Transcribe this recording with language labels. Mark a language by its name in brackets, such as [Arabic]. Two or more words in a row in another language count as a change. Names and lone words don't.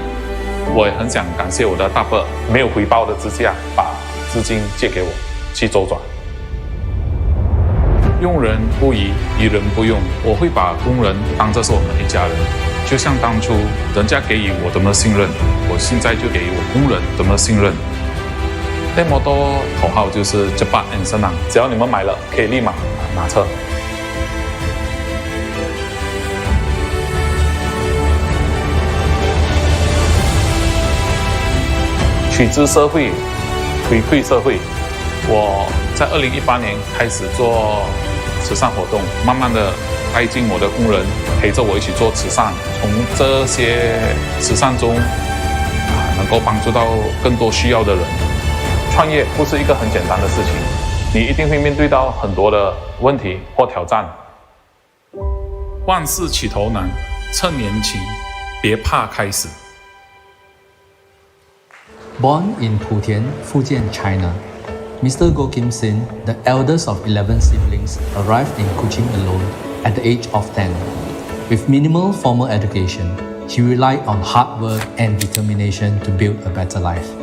[Chinese] 我也很想感谢我的大伯，没有回报的之下，把资金借给我去周转。用人不疑，疑人不用，我会把工人当作是我们一家人。就像当初人家给予我的信任，我现在就给予我工人的信任。电摩托口号就是 [Malay] cepat and senang， [Chinese] 只要你们买了，可以立马拿车。取之社会，回馈社会。我在2018年开始做慈善活动，慢慢的带进我的工人，陪着我一起做慈善。从这些慈善中，能够帮助到更多需要的人。创业不是一个很简单的事情，你一定会面对到很多的问题或挑战。万事起头难，趁年轻，别怕开始。 [English] Born in Putian, Fujian, China, Mr. Goh Kim Sin, the eldest of 11 siblings, arrived in Kuching alone at the age of 10. With minimal formal education, he relied on hard work and determination to build a better life.